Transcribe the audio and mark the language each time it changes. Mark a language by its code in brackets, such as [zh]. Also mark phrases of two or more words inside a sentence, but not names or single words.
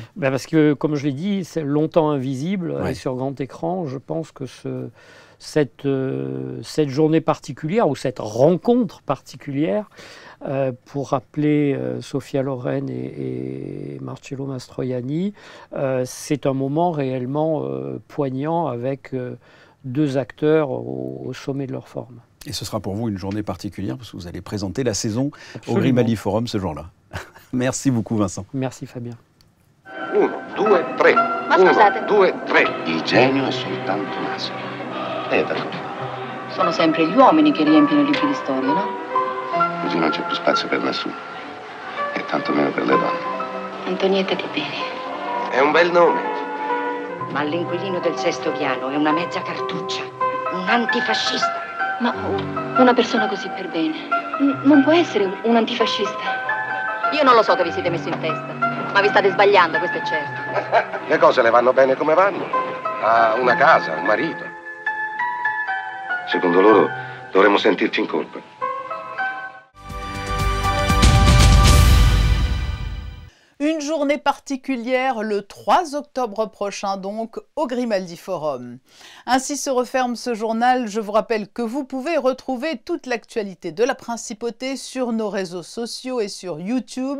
[fr] Parce que, comme je l'ai dit, c'est longtemps invisible, et sur grand écran, je pense que cette journée particulière, ou cette rencontre particulière, pour rappeler Sophia Loren et Marcello Mastroianni, c'est un moment réellement poignant, avec deux acteurs au sommet de leur forme. Et ce sera pour vous une journée particulière, parce que vous allez présenter la saison au Grimaldi Forum ce jour-là. Merci beaucoup, Vincent. Merci, Fabien. 1, 2, 3. 1, 2, 3. [it] Il genio è soltanto maschio. Sono sempre gli uomini che riempiono i libri di storia, no? Così non c'è più spazio per nessuno. E tanto meno per le donne. Antonietta di bene. È un bel nome. Ma l'inquilino del sesto piano è una mezza cartuccia. Un antifascista. Ma una persona così per bene non può essere un antifascista. Io non lo so che vi siete messo in testa, ma vi state sbagliando, questo è certo. Le cose le vanno bene come vanno. Ha una casa, un marito. Secondo loro dovremmo sentirci in colpa. [fr] Une journée particulière le 3 octobre prochain donc au Grimaldi Forum. Ainsi se referme ce journal. Je vous rappelle que vous pouvez retrouver toute l'actualité de la principauté sur nos réseaux sociaux et sur YouTube.